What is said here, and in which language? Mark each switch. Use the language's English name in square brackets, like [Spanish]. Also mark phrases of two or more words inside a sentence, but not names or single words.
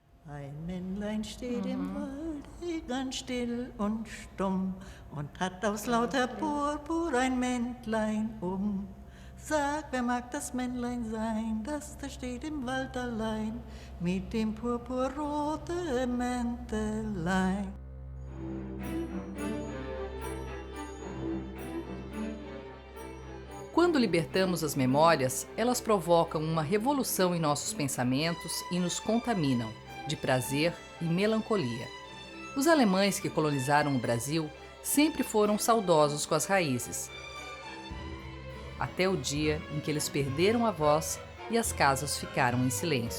[German] Ein Männlein steht im Walde, ganz still und stumm, und hat aus lauter Purpur ein Mäntlein um. Sag, wer mag das Männlein sein, das da steht im Wald allein, mit dem purpurroten Mäntelein. [Portuguese] Quando libertamos as memórias, elas provocam uma revolução em nossos pensamentos e nos contaminam de prazer e melancolia. Os alemães que colonizaram o Brasil sempre foram saudosos com as raízes, até o dia em que eles perderam a voz e as casas ficaram em silêncio.